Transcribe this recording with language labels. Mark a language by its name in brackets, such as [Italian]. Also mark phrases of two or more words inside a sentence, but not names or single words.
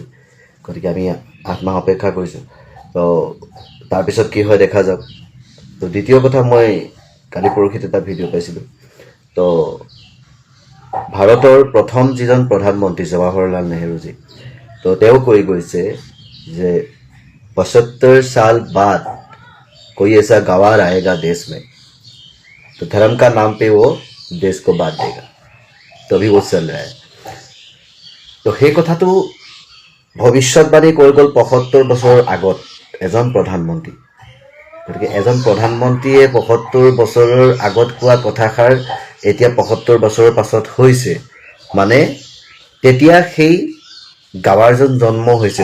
[Assamese] গতিকে আমি 8 মাহ অপেক্ষা কৰিছোঁ। তো তাৰপিছত কি হয় দেখা যাওক। তো দ্বিতীয় কথা, মই কালি পৰহিত এটা ভিডিঅ' পাইছিলোঁ। তো ভাৰতৰ প্ৰথম যিজন প্ৰধানমন্ত্ৰী জৱাহৰলাল নেহৰুজী, তো তেওঁ কৈ গৈছে যে [Hindi] 75 साल बाद कोई ऐसा गवार आएगा देश में, तो धर्म का नाम पे वो देश को बांट देगा। तो अभी वो चल रहा है। [Assamese] তো সেই কথাটো ভৱিষ্যতবাণী কৈ গ'ল 75 বছৰৰ আগত এজন প্ৰধানমন্ত্ৰী। গতিকে এজন প্ৰধানমন্ত্ৰীয়ে 75 বছৰৰ আগত কোৱা কথাষাৰ এতিয়া 75 বছৰৰ পাছত হৈছে, মানে তেতিয়া সেই গাৱাৰজন জন্ম হৈছে।